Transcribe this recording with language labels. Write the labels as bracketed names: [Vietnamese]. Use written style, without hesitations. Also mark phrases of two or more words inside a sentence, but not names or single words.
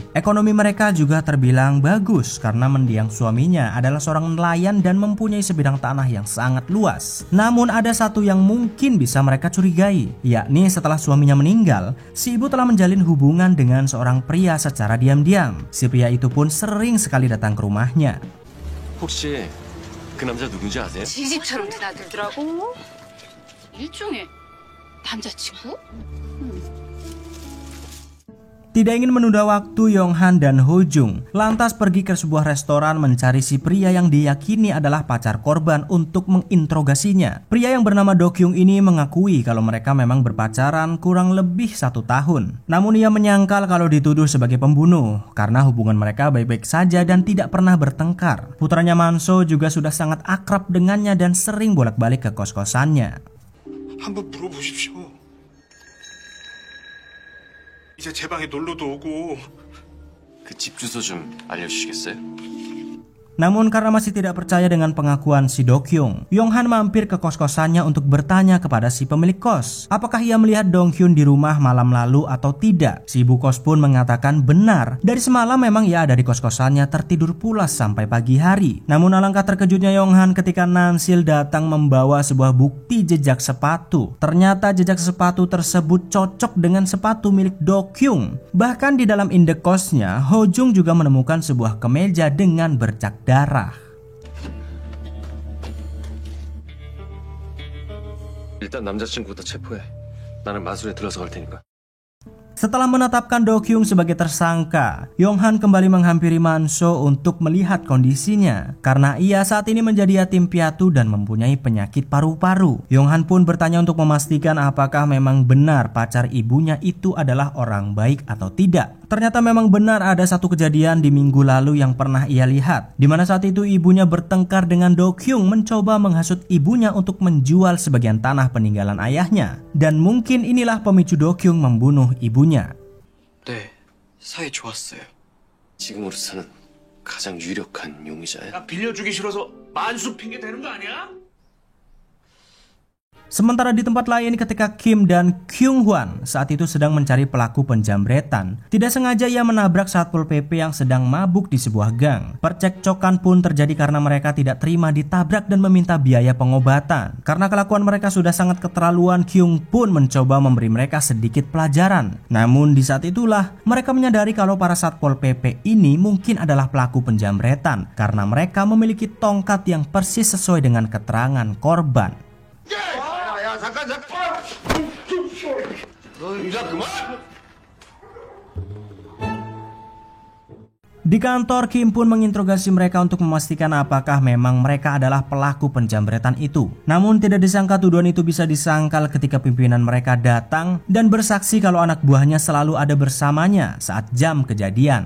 [Indonesian] Ekonomi mereka juga terbilang bagus karena mendiang suaminya adalah seorang nelayan dan mempunyai sebidang tanah yang sangat luas. Namun ada satu yang mungkin bisa mereka curigai, yakni setelah suaminya meninggal, si ibu telah menjalin hubungan dengan seorang pria secara diam-diam. Si pria itu pun sering sekali datang ke rumahnya. [Korean] 혹시 그 남자 누군지 아세요? 시집처럼 드나들더라고. 일종의 남자친구? [Indonesian] Tidak ingin menunda waktu, Yonghan dan Hojung lantas pergi ke sebuah restoran mencari si pria yang diyakini adalah pacar korban untuk menginterogasinya. Pria yang bernama Do-kyung ini mengakui kalau mereka memang berpacaran kurang lebih 1 tahun. Namun ia menyangkal kalau dituduh sebagai pembunuh karena hubungan mereka baik-baik saja dan tidak pernah bertengkar. Putranya Manso juga sudah sangat akrab dengannya dan sering bolak-balik ke kos-kosannya. [Korean] 한번 물어보십시오. 이제 제 방에 놀러도 오고. 그 집 주소 좀 알려주시겠어요? [Indonesian] Namun karena masih tidak percaya dengan pengakuan si Do-kyung, Yonghan mampir ke kos-kosannya untuk bertanya kepada si pemilik kos, apakah ia melihat Dong-hyun di rumah malam lalu atau tidak. Si ibu kos pun mengatakan benar, dari semalam memang ia ada di kos-kosannya tertidur pulas sampai pagi hari. Namun alangkah terkejutnya Yonghan ketika Nansil datang membawa sebuah bukti jejak sepatu. Ternyata jejak sepatu tersebut cocok dengan sepatu milik Do-kyung. Bahkan di dalam indek kosnya, Hojung juga menemukan sebuah kemeja dengan bercak darah. [Korean] 일단 남자친구부터 체포해. 나는 마술에 들어서 갈 테니까. [Indonesian] Setelah menetapkan Do-kyung sebagai tersangka, Yonghan kembali menghampiri Manso untuk melihat kondisinya karena ia saat ini menjadi yatim piatu dan mempunyai penyakit paru-paru. Yonghan pun bertanya untuk memastikan apakah memang benar pacar ibunya itu adalah orang baik atau tidak. Ternyata memang benar ada satu kejadian di minggu lalu yang pernah ia lihat, di mana saat itu ibunya bertengkar dengan Do-kyung mencoba menghasut ibunya untuk menjual sebagian tanah peninggalan ayahnya. Dan mungkin inilah pemicu Do-kyung membunuh ibunya. [Korean] 네, 사이 좋았어요. 지금으로서는 가장 유력한 용의자야. 나 빌려주기 싫어서 만수 핑계 대는 거 아니야? [Indonesian] Sementara di tempat lain ketika Kim dan Kyung-hwan saat itu sedang mencari pelaku penjamretan, tidak sengaja ia menabrak Satpol PP yang sedang mabuk di sebuah gang. Percekcokan pun terjadi karena mereka tidak terima ditabrak dan meminta biaya pengobatan. Karena kelakuan mereka sudah sangat keterlaluan, Kyung pun mencoba memberi mereka sedikit pelajaran. Namun di saat itulah mereka menyadari kalau para Satpol PP ini mungkin adalah pelaku penjamretan karena mereka memiliki tongkat yang persis sesuai dengan keterangan korban. [Korean] 잠깐. 너 이제 그만. [Indonesian] Di kantor, Kim pun menginterogasi mereka untuk memastikan apakah memang mereka adalah pelaku penjamretan itu. Namun tidak disangka tuduhan itu bisa disangkal ketika pimpinan mereka datang dan bersaksi kalau anak buahnya selalu ada bersamanya saat jam kejadian.